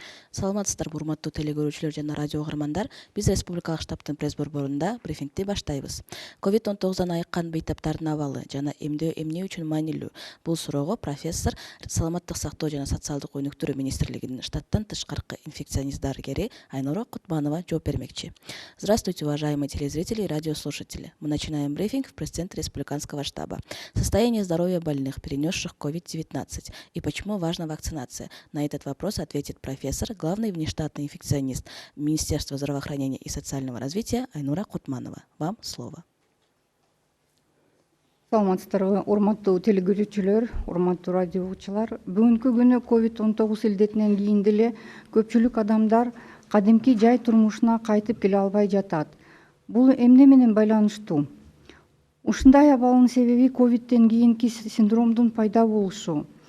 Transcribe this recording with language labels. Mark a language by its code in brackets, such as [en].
[ky] Саламатсыздарбы, урматтуу телекөрүүчүлөр жана радио угармандар. Биз Республикалык штабтын пресс-борборунда брифингти баштайбыз. COVID-19 айыккан бейтаптардын абалы жана эмдөө эмне үчүн маанилүү? Бул суроого профессор Саламаттык сактоо жана социалдык өнүктүрүү министрлигинин штаттан тышкаркы инфекционист дарыгери Айнура Кутманова жооп бермекчи. [ru] Здравствуйте, уважаемые телезрители и радиослушатели. Мы начинаем брифинг в пресс-центре Республиканского штаба. Состояние здоровья больных, перенесших COVID-19, и почему важна вакцинация? На этот вопрос ответит профессор, главный внештатный инфекционист Министерства здравоохранения и социального развития Айнура Кутманова. Вам слово. [ky] Саламатсыздарбы, урматтуу телекөрүүчүлөр, урматтуу радио угуучулар. Бүгүнкү күнү COVID-19 илдетинен кийин деле көпчүлүк адамдар кадимки жай турмушуна кайтып келе албай жатат. Бул эмне менен байланыштуу? Ушундай абалдын себеби ковидтен кийинки синдромдун пайда болушу.